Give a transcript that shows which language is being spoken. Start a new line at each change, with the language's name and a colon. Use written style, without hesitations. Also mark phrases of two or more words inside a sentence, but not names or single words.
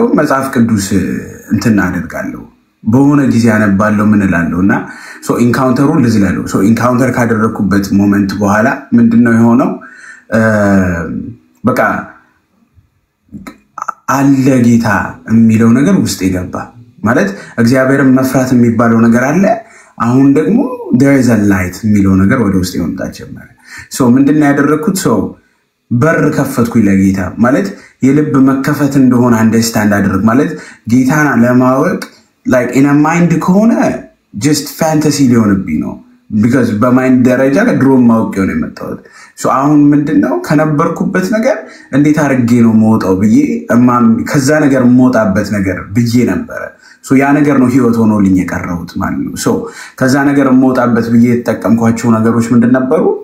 Amharic: መጽሐፍ ቅዱስ እንትን አደርጋለሁ፣ በሆነ ጊዜ አነባለሁ፣ ምን እላለሁ እና ኢንካውንተሩን ልዝላለሁ። ኢንካውንተር ካደረግኩበት ሞመንት በኋላ ምንድነው የሆነው? በቃ አለ ጌታ የሚለው ነገር ውስጥ ይገባ ማለት እግዚአብሔርን መፍራት የሚባለው ነገር አለ። አሁን ደግሞ
English: there is a light
Amharic: የሚለው ነገር ወደ ውስጥ መምጣት ጀመረ። ምንድነው ያደረኩት? በር ከፈትኩኝ ለጌታ ማለት የልብ መከፈት እንደሆነ አንደርስታንድ አደረግ ማለት ጌታን ለማወቅ
English: like in a mind
Amharic: ከሆነ
English: just fantasy
Amharic: ሊሆንብኝ ነው because በማይንድ ደረጃ ድሮ ማወቅ ነው የመጣሁት። አሁን ምንድነው ከነበርኩበት ነገር እንዴት አድርጌ ነው የምወጣው ብዬ ከዛ ነገር የምወጣበት ነገር ብዬ ነበረ። ያ ነገር ነው ህይወት ሆኖልኝ የቀረሁት ማለት ነው። ከዛ ነገር የምወጣበት ብዬ የተጠቀምኳቸው ነገሮች ምንድን ነበሩ?